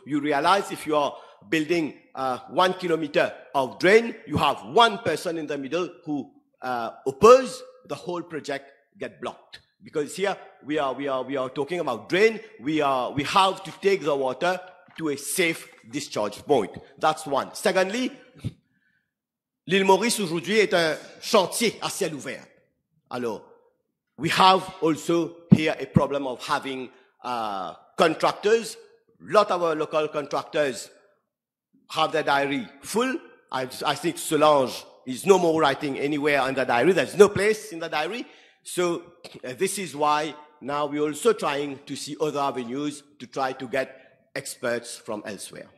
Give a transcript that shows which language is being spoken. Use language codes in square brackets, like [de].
[en] You realize if you are building 1 kilometer of drain, you have one person in the middle who oppose the whole project get blocked. Because here we are talking about drain. We have to take the water to a safe discharge point. That's one. Secondly, [fr] l'île Maurice aujourd'hui est un chantier à ciel ouvert. Alors, [en] we have also here a problem of having contractors. A lot of our local contractors have their diary full. I think Solange is no more writing anywhere in the diary. There's no place in the diary. So this is why now we're also trying to see other avenues to try to get experts from elsewhere.